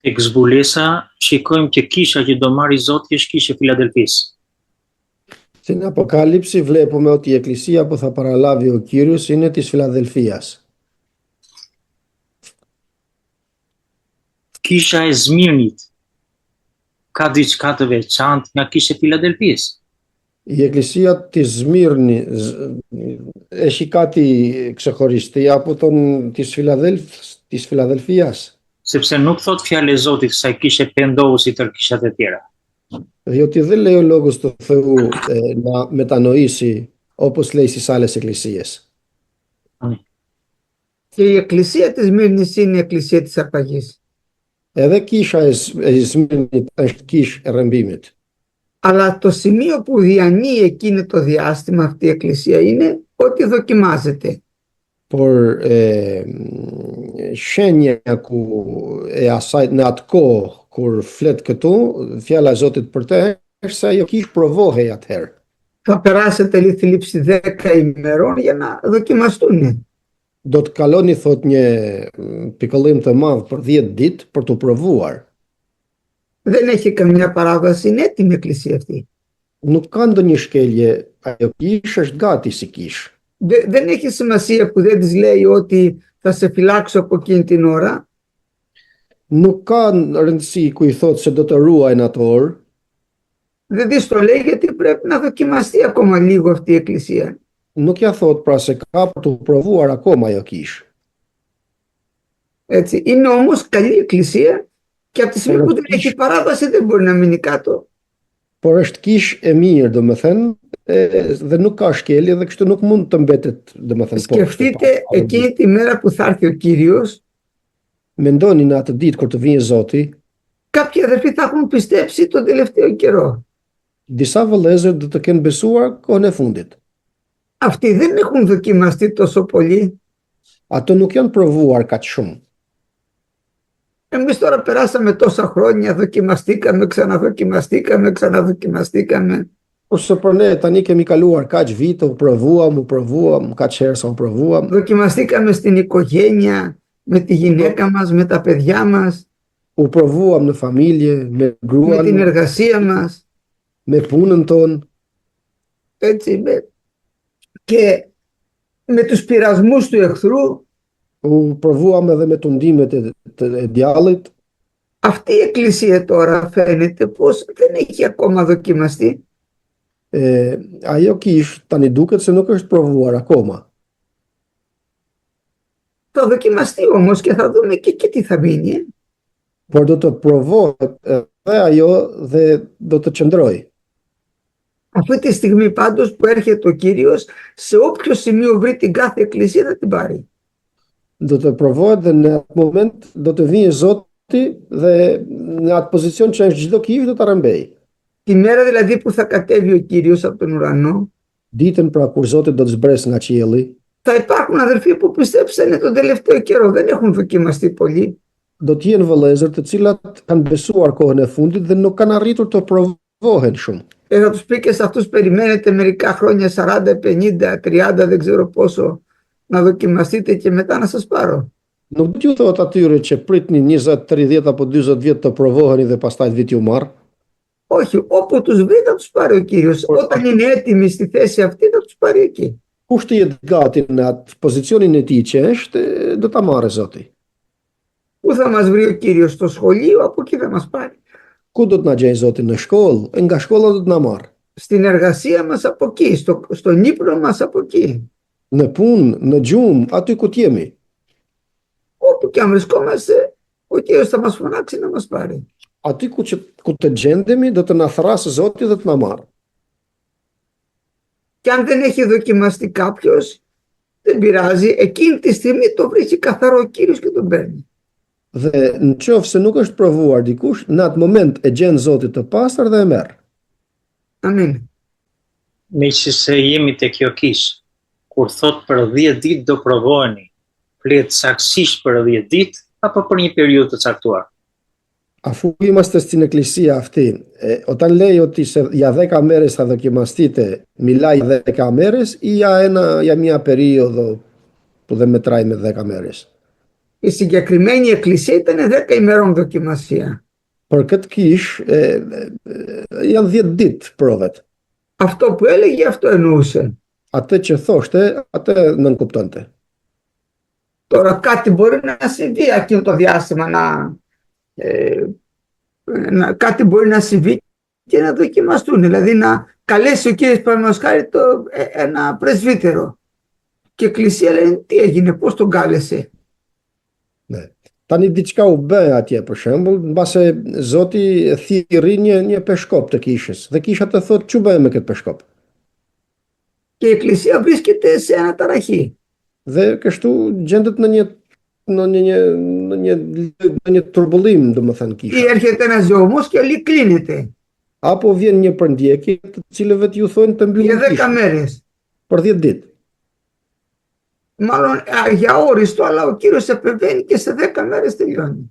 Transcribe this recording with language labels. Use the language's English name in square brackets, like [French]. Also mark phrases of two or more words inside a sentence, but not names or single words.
[Albanian] Tek zbulesa, shikojmë që kisha që do marri Zoti është kisha e Filadelfisë. [Greek] Στην Αποκάλυψη βλέπουμε ότι η εκκλησία που θα παραλάβει ο Κύριος είναι της Φιλαδελφίας. [Albanian] Kisha e Zmirnit ka diçka të veçantë nga kisha e Filadelfisë. [Greek] Η εκκλησία της έχει κάτι ξεχωριστή από της Φιλαδελφίας. [Albanian] Sepse nuk thot fjalë e Zotit kësaj kishe pendohu si tërë kishat e tjera. [Greek] Διότι δεν λέει ο λόγος του Θεού να μετανοήσει όπως λέει στις άλλες εκκλησίες. Και η εκκλησία της Σμύρνης είναι η εκκλησία της αρπαγής. [Albanian] Edhe kisha e Smirnit është kish e rrëmbimit. [Greek] Αλλά το σημείο που διανύει εκείνο το διάστημα αυτή η εκκλησία είναι ότι δοκιμάζεται. [Albanian] Por shenja ku e asaj në atë kohë kur flet këtu, fjala e Zotit për të është se ajo kish provohej atëherë. [Greek] Θα περάσετε li θλίψη 10 ημερών για να δοκιμαστούν. [Albanian] Do të kaloni thot një pikëllim të madh për 10 ditë për të provuar. [Greek] Δεν έχει καμιά παράβαση, είναι έτοιμη η εκκλησία αυτή. [Albanian] Nuk ka ndonjë shkelje, ajo kish është gati si kish. [Greek] Δεν έχει σημασία που δεν της λέει ότι θα σε φυλάξω από εκείνη την ώρα. [Albanian] Nuk ka rëndësi ku i thot se do të ruaj në atë orë. [Greek] Δεν της το λέει γιατί πρέπει να δοκιμαστεί ακόμα λίγο αυτή η εκκλησία. [Albanian] Nuk ja thot pra se ka për të provuar akoma ajo kish. [Greek] Έτσι. Είναι όμως καλή εκκλησία και από τη στιγμή που δεν έχει παράβαση δεν μπορεί να μείνει κάτω. [Albanian] Por është kish e mirë, domethënë, dhe nuk ka shkelje dhe kështu nuk mund të mbetet, domethënë. [Greek] Σκεφτείτε εκείνη τη μέρα που θα έρθει ο Κύριος. [Albanian] Mendoni në atë ditë kur të vijë Zoti, [Greek] κάποιοι αδερφοί θα έχουν πιστέψει τον τελευταίο καιρό. [Albanian] Disa vëllezër do të kenë besuar kohën e fundit. [Greek] Αυτοί δεν έχουν δοκιμαστεί τόσο πολύ. [Albanian] Ato nuk janë provuar kaq shumë. [Greek] Εμείς τώρα περάσαμε τόσα χρόνια, δοκιμαστήκαμε, ξαναδοκιμαστήκαμε. [Albanian] Ose për ne tani kemi kaluar kaq vite, u provuam, kaq herë sa u provuam. [Greek] Δοκιμαστήκαμε στην οικογένεια, με τη γυναίκα μας, με τα παιδιά μας. [Albanian] U provuam në familje, me gruan, [Greek] με την εργασία μας. [Albanian] me punën tonë. [Greek] Έτσι, και με τους πειρασμούς του εχθρού. [Albanian] U provuam edhe me tundimet e djallit. [Greek] Αυτή η εκκλησία τώρα φαίνεται πως δεν έχει ακόμα δοκιμαστεί. [Albanian] Ajo kish tani duket se nuk është provuar akoma. [Greek] Θα δοκιμαστεί όμως και θα δούμε και τι θα μείνει. [Albanian] Por do të provohet edhe ajo dhe do të qëndroj. [Greek] Αυτή τη στιγμή πάντως που έρχεται ο Κύριος, σε όποιο σημείο βρει την κάθε εκκλησία θα την πάρει. [Albanian] Do të provohet dhe në atë moment do të vijë Zoti dhe në atë pozicion që është çdo kish do ta rrëmbej. [Greek] Τη μέρα δηλαδή που θα κατέβει ο Κύριος από τον ουρανό, [Albanian] ditën pra kur Zoti do të zbresë nga qielli, [Greek] θα υπάρχουν αδερφοί που πιστέψανε τον τελευταίο καιρό, δεν έχουν δοκιμαστεί πολύ. [Albanian] Do të jenë vëllezër të cilat kanë besuar kohën e fundit dhe nuk kanë arritur të provohen shumë. [Greek] Θα τους πει και σε αυτούς περιμένετε μερικά χρόνια, 40, 50, 30, δεν ξέρω πόσο, να δοκιμαστείτε και μετά να σας πάρω. [Albanian] Nuk do t'ju thot atyre që pritni 20, 30 apo 40 vjet të provoheni dhe pastaj të vit ju marr. [Greek] Όχι, όπου τους βρει θα τους πάρει ο Κύριος. Όταν είναι έτοιμοι στη θέση αυτή θα τους πάρει εκεί. [Albanian] Kush të jetë gati në atë pozicionin e tij që është, do ta marrë Zoti. [Greek] Πού θα μας βρει ο Κύριος? Στο σχολείο, από εκεί θα μας πάρει. [Albanian] Ku do të na gjejë Zoti? Në shkollë, nga shkolla do të na marrë. [Greek] Στην εργασία μας από εκεί, στον ύπνο μας από εκεί. [Albanian] Në punë, në gjumë, aty ku jemi. [Greek] Όπου και αν βρισκόμαστε, ο Κύριος θα μας φωνάξει να μας πάρει. [Albanian] Aty ku të gjendemi do të na thrasë Zoti dhe të na marrë. [Greek] Και αν δεν έχει δοκιμαστεί κάποιος, δεν πειράζει, εκείνη τη στιγμή το βρίσκει καθαρό ο Κύριος και τον παίρνει. [Albanian] Dhe në qoftë se nuk është provuar dikush, në atë moment e gjen Zoti të pastër dhe e merr. Amin. Meqë se jemi te kjo kish, kur thot për 10 ditë do provoheni, flet saktësisht për 10 ditë apo për një periudhë të caktuar? [Greek] Afù είμαστε στην εκκλησία αυτή, όταν λέει ότι για 10 μέρες θα δοκιμαστείτε, μιλάει για 10 μέρες ή για μια περίοδο που δεν μετράει με 10 μέρες? Η συγκεκριμένη εκκλησία ήταν 10 ημερών δοκιμασία. Për këtë kish janë 10 ditë provat. Αυτό που έλεγε, αυτό εννοούσε. Atë që thoshte, atë nënkuptonte. Τώρα κάτι μπορεί να συμβεί εκείνο το διάστημα, κάτι μπορεί να συμβεί και να δοκιμαστούν. Δηλαδή να καλέσει ο κύριος παραδείγματος χάρη ένα πρεσβύτερο. Και η εκκλησία λέει τι έγινε, πώς τον κάλεσε. [Albanian] Ne. Tani diçka u bë atje për shembull, mbase Zoti thirrri një peshkop të kishës dhe kisha të thotë ç'u bë me këtë peshkop. [Greek] Και η εκκλησία βρίσκεται σε αναταραχή. [Albanian] Dhe kështu gjendet në një turbullim, domethënë [Greek] Ή [Albanian] kisha. [Greek] έρχεται ένας ζωμός και όλοι κλείνεται [Albanian] Apo vjen një përndjekje të cilëve t'ju thonë të [Greek] για [Albanian] mbyllin [Greek] 10 [Albanian] kishën [Greek] μέρες. [Albanian] për 10 ditë. [Greek] Μάλλον για όριστο, αλλά ο Κύριος επεμβαίνει και σε 10 μέρες τελειώνει.